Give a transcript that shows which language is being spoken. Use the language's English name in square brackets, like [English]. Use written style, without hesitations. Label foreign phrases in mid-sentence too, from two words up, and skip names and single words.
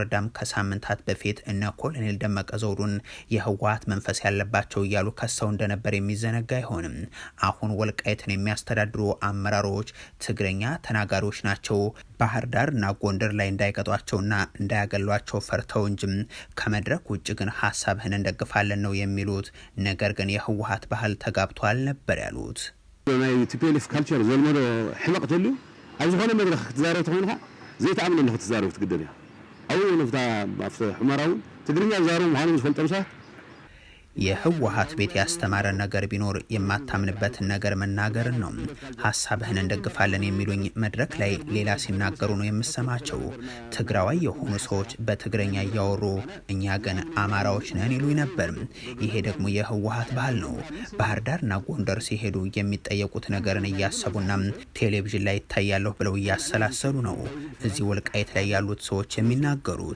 [Amharic] ረዳም ከሳምንታት በፊት እነ ኮሎኔል ደመቀ ዘውዱን የህወሓት መንፈስ ያለባቸው እያሉ ከሰው እንደነበር የሚዘነጋ አይሆንም። አሁን ወልቃይትን የሚያስተዳድሩ አመራሮች ትግረኛ ተናጋሪዎች ናቸው። ባህር ዳር እና ጎንደር ላይ እንዳይቀጧቸውና እንዳያገሏቸው ፈርተው እንጂም ከመድረክ ውጭ ግን ሀሳብህን እንደግፋለን ነው የሚሉት። ነገር ግን የህወሓት ባህል ተጋብቷል ነበር ያሉት። [Tigrinya] ናይ ቲፒኤልኤፍ ካልቸር ዘልመዶ ሕመቅተሉ ኣብ ዝኾነ መድረክ ክትዛረብ ተኾይንካ ዘይተኣምነ ነው ክትዛረብ ትግደል እያ። አው ነፍታ ማፍተ ሕመራው ትግርኛ ዛረው ምዃኑ ዝፈልጦ ሰባት [Amharic] የህወሓት ቤት ያስተማረ ነገር ቢኖር የማታምንበትን ነገር መናገርን ነው። ሀሳብህን እንደግፋለን የሚሉኝ መድረክ ላይ ሌላ ሲናገሩ ነው የምሰማቸው። ትግራዋይ የሆኑ ሰዎች በትግረኛ እያወሩ እኛ ግን አማራዎች ነን ይሉኝ ነበር። ይሄ ደግሞ የህወሓት ባህል ነው። ባህር ዳርና ጎንደር ሲሄዱ የሚጠየቁት ነገርን እያሰቡና ቴሌቪዥን ላይ ይታያለሁ ብለው እያሰላሰሉ ነው እዚህ ወልቃይት ላይ ያሉት ሰዎች የሚናገሩት።